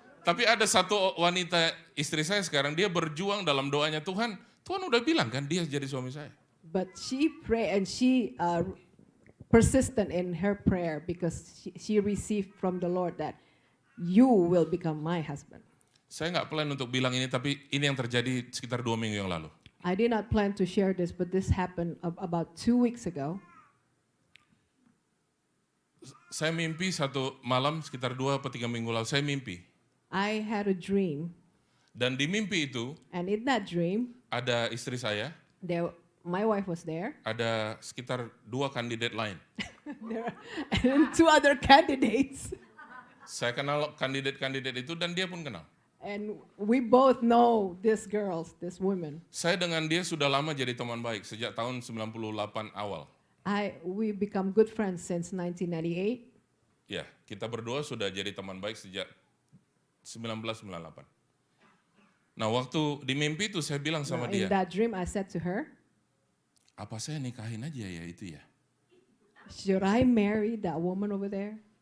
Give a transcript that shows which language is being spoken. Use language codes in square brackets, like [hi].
[id] Tapi ada satu wanita istri saya sekarang, dia berjuang dalam doanya Tuhan udah bilang kan dia jadi suami saya. [en] But she prayed and she persistent in her prayer because she received from the Lord that you will become my husband. [id] Saya nggak plan untuk bilang ini, tapi ini yang terjadi sekitar 2 minggu yang lalu. [en] I did not plan to share this, but this happened about 2 weeks ago. [id] Saya mimpi satu malam sekitar 2 atau 3 minggu lalu, saya mimpi. [en] I had a dream, [id] Dan di mimpi itu [en] and in that dream, [id] ada istri saya, [en] my wife was there, [id] ada sekitar 2 kandidat lain. [en] and 2 other candidates. [id] Saya kenal kandidat-kandidat itu dan dia pun kenal. [en] And we both know these women. [id] Saya dengan dia sudah lama jadi teman baik, sejak tahun 98 awal. [en] We become good friends since 1998. [id] Ya, kita berdua sudah jadi teman baik sejak 1998. Nah, waktu di mimpi itu saya bilang sama [en] In [id] dia, [en] that dream, I said to her, [id] apa saya nikahin aja ya itu ya? [en] should I marry that woman over there?